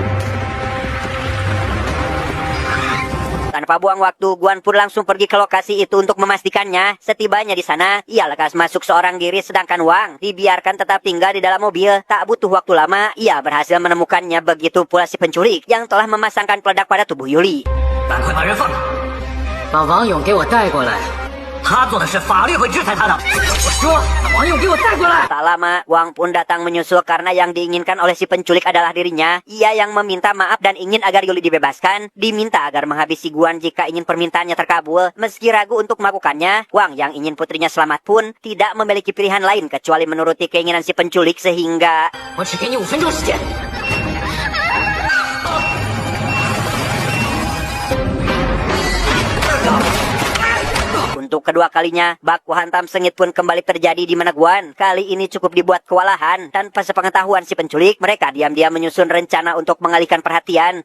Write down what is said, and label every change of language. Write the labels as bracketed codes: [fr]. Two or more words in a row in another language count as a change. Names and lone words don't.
[id] Tanpa buang waktu, Guan pun langsung pergi ke lokasi itu untuk memastikannya. Setibanya di sana, ia lekas masuk seorang diri sedangkan Wang dibiarkan tetap tinggal di dalam mobil. Tak butuh waktu lama, ia berhasil menemukannya, begitu pula si penculik yang telah memasangkan peledak pada tubuh Yuli. [zh] 赶快把人放了！把王勇给我带过来， 他做的事，法律会制裁他的。我说，把王勇给我带过来。 [id] Tak lama, Wang pun datang menyusul karena yang diinginkan oleh si penculik adalah dirinya. Ia yang meminta maaf dan ingin agar Yuli dibebaskan. Diminta agar menghabisi Guan jika ingin permintaannya terkabul. Meski ragu untuk melakukannya, Wang yang ingin putrinya selamat pun tidak memiliki pilihan lain kecuali menuruti keinginan si penculik sehingga... [zh] 我只给你5分钟时间。 [id] Untuk kedua kalinya, baku hantam sengit pun kembali terjadi di mana Guan. Kali ini cukup dibuat kewalahan. Tanpa sepengetahuan si penculik, mereka diam-diam menyusun rencana untuk mengalihkan perhatian.